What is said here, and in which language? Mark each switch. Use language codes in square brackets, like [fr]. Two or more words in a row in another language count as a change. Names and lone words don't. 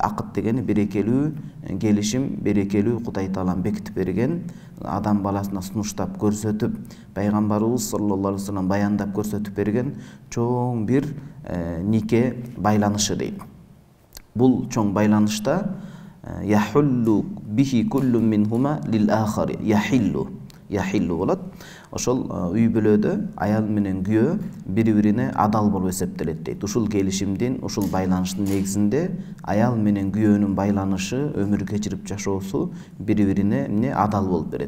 [ky] Акыт дегени берекелүү келишим, берекелүү Кудай Таалам бекитип берген, адам баласына сунуштап көрсөтүп, пайгамбарыбыз [ar] صلى الله عليه وسلم [ky] баяндап көрсөтүп берген чоң бир нике байланышы дейт. Бул чоң байланышта [ar] يحل به كل منهما للآخر. [ky] Яхиллу болот. Ошол үй бүлөдө аял менен күйөө бири-бирине адал болуп эсептелет дейт. Ушул келишимдин, ушул байланыштын негизинде аял менен күйөөнүн байланышы, өмүр кечирип жашоосу бири-бирине адал болуп берет.